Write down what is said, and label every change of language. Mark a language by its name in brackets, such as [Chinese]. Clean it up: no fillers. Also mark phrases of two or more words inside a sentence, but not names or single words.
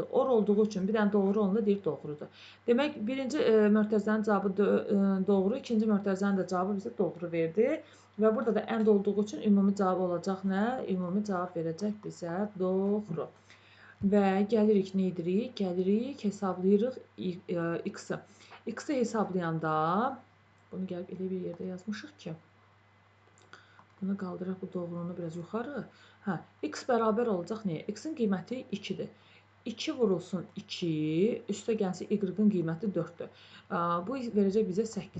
[Azerbaijani] Or olduğu üçün bir dənə doğru olanda deyir doğrudur. Demək, birinci mötərizənin cavabı doğru, ikinci mötərizənin də cavabı bizə doğru verdi. Və burada da and olduğu üçün ümumi cavab olacaq nə? Ümumi cavab verəcək bizə doğru. Və gəlirik nə edirik? Gəlirik, hesablayırıq x-i. X-i hesablayanda, bunu gəlib elə bir yerdə yazmışıq ki, bunu qaldıraq bu doğrunu biraz yuxarı. X bərabər olacaq nəyə? X-in qiyməti 2-dir. 2 vurulsun 2, üstə gəlsin y-in qiyməti 4-dür. Bu verəcək bizə 8.